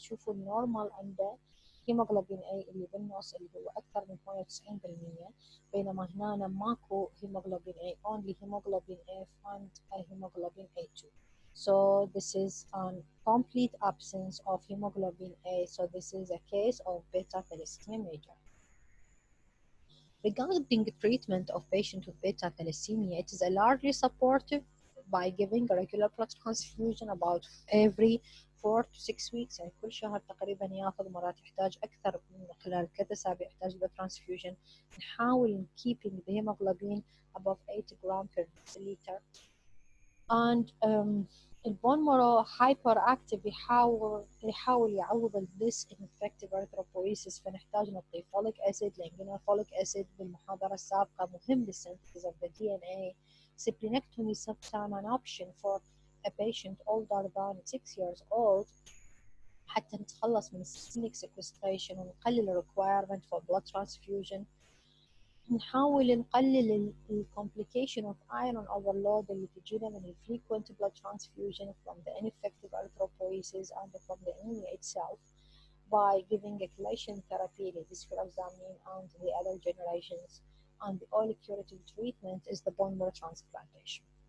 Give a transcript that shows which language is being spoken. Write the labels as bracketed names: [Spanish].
[Arabic] شوفوا النورمال عنده هيموغلوبين A اللي بالنص اللي هو أكثر من 98%، بينما هنا ماكو هيموغلوبين A, [English] only hemoglobin F and hemoglobin A2. So this is an complete absence of hemoglobin A. So this is a case of beta thalassemia major. Regarding treatment of patients with beta thalassemia, it is largely supportive by giving a regular blood transfusion about every 4 to 6 weeks. [Arabic] يعني كل شهر تقريبا ياخذ، مرات يحتاج أكثر من خلال 3 أسابيع يحتاج [English] blood transfusion. نحاول keeping the hemoglobin above 8 gram per deciliter. [Arabic] And البون مارو هايبر اكتف يحاول يعوض الديس انفكتيف ارثروبويسيس، فنحتاج نعطي فوليك اسيد لان فوليك اسيد بالمحاضره السابقه مهم للسنتيز اوف ذا دي ان اي. [English] Splenectomy is sometimes an option for a patient older than 6 years old [Arabic] حتى نتخلص من السيستميك [English] sequestration ونقلل الريكوايرمنت for blood transfusion. [Arabic] نحاول نقلل الكومبليكيشن اوف ايرون اوفرلود اللي تجينا من [English] الفريكوينت blood transfusion from the ineffective erythropoiesis and from the anemia itself by giving a chelation therapy like desfloxamine and the other generations, and the only curative treatment is the bone marrow transplantation.